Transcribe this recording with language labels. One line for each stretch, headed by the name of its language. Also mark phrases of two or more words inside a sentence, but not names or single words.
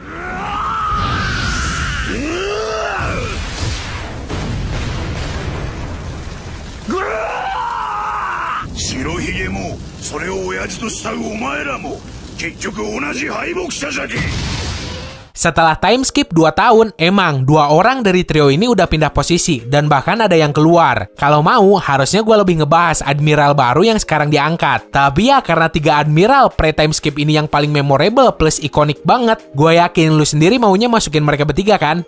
Japanese: 白ひげもそれを親父と慕うお前らも結局同じ敗北者じゃけ。
Indonesian: Setelah
English: time skip
Indonesian: 2 tahun, emang 2 orang dari trio ini udah pindah posisi dan bahkan ada yang keluar. Kalau mau, harusnya gue lebih ngebahas admiral baru yang sekarang diangkat. Tapi ya karena 3 admiral
English: pre-time skip
Indonesian: ini yang paling memorable plus ikonik banget, gue yakin lu sendiri maunya masukin mereka bertiga kan?